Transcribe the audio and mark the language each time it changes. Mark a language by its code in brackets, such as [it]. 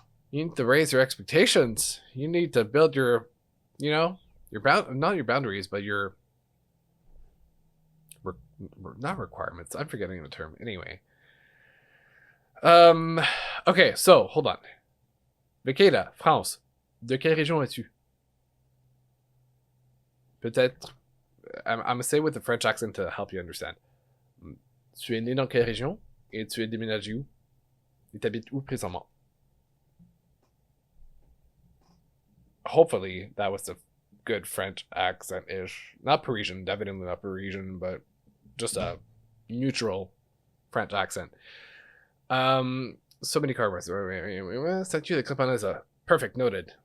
[en] You need to raise your expectations. You need to build your, not your boundaries, but your, not requirements. I'm forgetting the term. Anyway. Okay, so, hold on. Bekeda, France. [fr] De quelle région es-tu? Peut-être. [en] I'm going to say with the French accent to help you understand. [fr] Tu es né dans quelle région? Et tu es déménagé où? Et t'habites où présentement? [en] Hopefully that was a good French accent-ish. Not Parisian, definitely not Parisian, but just a neutral French accent. So many car words. Statue de Campanesa. Perfect, noted.